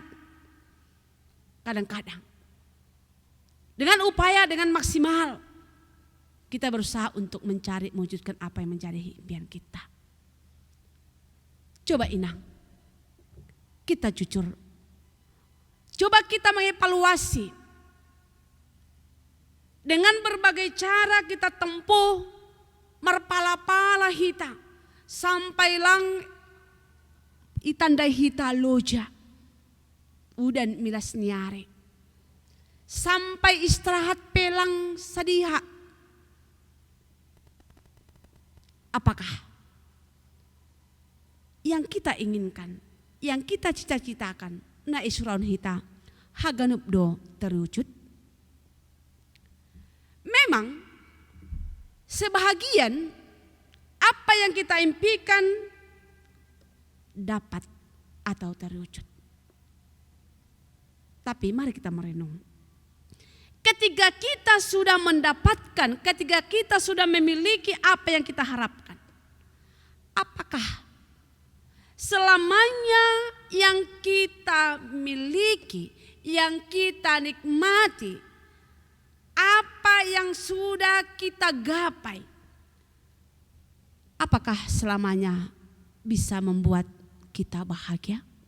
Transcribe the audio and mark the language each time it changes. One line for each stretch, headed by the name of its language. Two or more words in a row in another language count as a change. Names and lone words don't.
Indonesian: Kadang-kadang dengan upaya, dengan maksimal kita berusaha untuk mencari mewujudkan apa yang menjadi impian kita. Coba Inang, kita jujur. Coba kita mengevaluasi. Dengan berbagai cara kita tempuh,
Batak Simalungun: merpala-pala hita, sampai lang itandai hita loja, udan milas niare,
Indonesian: sampai istirahat
Batak Simalungun: pelang sadiha.
Indonesian: Apakah yang kita inginkan, yang kita cita-citakan,
Batak Simalungun: na isuraun hita, haganup do terwujud?
Indonesian: Memang sebahagian apa yang kita impikan dapat atau terwujud. Tapi mari kita merenung. Ketika kita sudah mendapatkan, ketika kita sudah memiliki apa yang kita harapkan, apakah selamanya yang kita miliki, yang kita nikmati, apa yang sudah kita gapai, apakah selamanya bisa membuat kita bahagia?